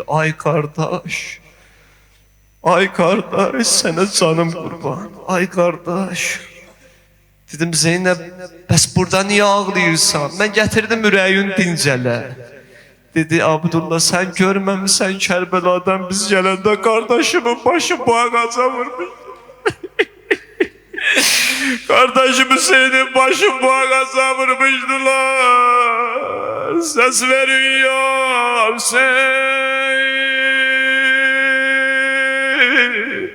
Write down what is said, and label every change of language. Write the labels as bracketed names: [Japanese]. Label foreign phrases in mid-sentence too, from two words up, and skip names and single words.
[Azerbaijani] Ay qardaş, ay qardaş, sənə canım qurban, ay qardaş. Dedim, Zeynəb, bəs burada niyə ağlayırsan? Mən gətirdim ürəyin dincələ. Dedi, Abdullah, sən görməmisən Kərbəladan biz gələndə qardaşımın başı bu ağaca vurmuş. [Turkish] Kardeşim Hüseyin'in başı bu ağaca vurmuşdular. Ses verin ya Hüseyin.